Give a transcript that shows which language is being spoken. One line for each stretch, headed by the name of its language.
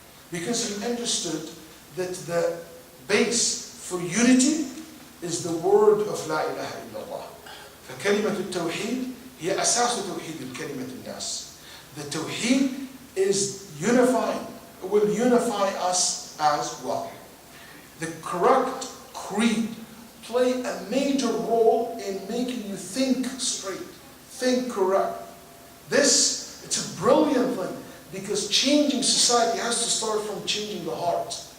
English: Because he understood that the base for unity is the word of La ilaha illallah.
Arabic: فكلمة التوحيد هي أساس توحيد الكلمة الناس.
English: The Tawheed is unifying, will unify us as well. The correct creed play a major role in making you think straight, think correct. This, it's a brilliant thing, because changing society has to start from changing the heart.